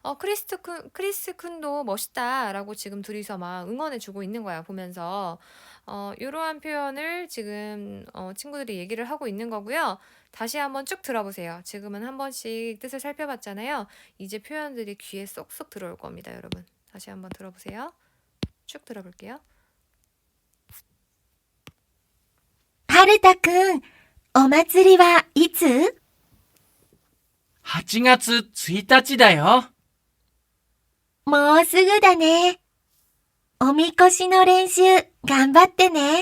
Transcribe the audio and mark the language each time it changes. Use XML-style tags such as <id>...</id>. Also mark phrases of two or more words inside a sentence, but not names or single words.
<ko>크리스쿤도 멋있다라고 지금 둘이서 막 응원해주고 있는 거야 보면서 이러한 표현을 지금 친구들이 얘기를 하고 있는 거고요. 다시 한번 쭉 들어보세요. 지금은 한 번씩 뜻을 살펴봤잖아요. 이제 표현들이 귀에 쏙쏙 들어올 겁니다, 여러분. 다시 한번 들어보세요. 쭉 들어볼게요.</ko> <ja>はるたくん、お祭りはいつ？ 8月1日だよ。もうすぐだね。おみこしの練習頑張ってね。</ja>